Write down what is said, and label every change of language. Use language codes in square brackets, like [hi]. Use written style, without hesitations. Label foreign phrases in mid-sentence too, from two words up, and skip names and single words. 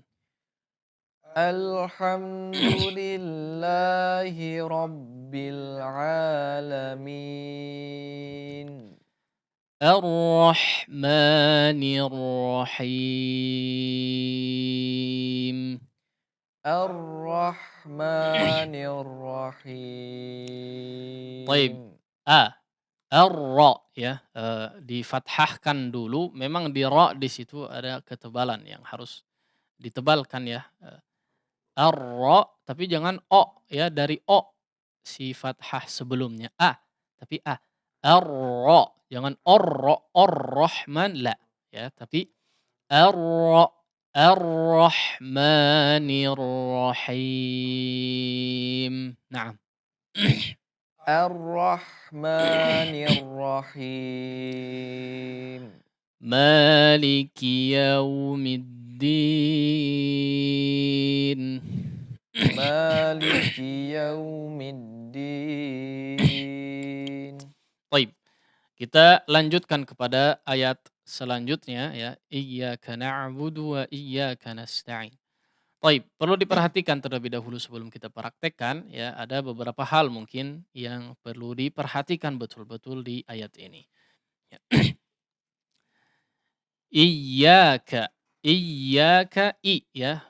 [ar] الحمد لله رب العالمين. الرحمن الرحيم. الرحمن الرحيم. طيب. [id] Ar-ra ya, difathahkan dulu. Memang di ra di situ ada ketebalan yang harus ditebalkan ya. Ar-ra tapi jangan o ya, dari o si fathah sebelumnya tapi Ar-ra, jangan ar-ra, ar-rahman la ya, tapi ar-ra, [ar] الرحمن الرحيم. نعم. الرحمن الرحيم. مالك يوم الدين. مالك يوم الدين. [id] Baik, kita lanjutkan kepada ayat selanjutnya ya. [ar] إياك نعبد وإياك نستعين. [id] Baik, perlu diperhatikan terlebih dahulu sebelum kita praktekkan ya, ada beberapa hal mungkin yang perlu diperhatikan betul-betul di ayat ini. Ya. Iyyaka, iyyaka i ya.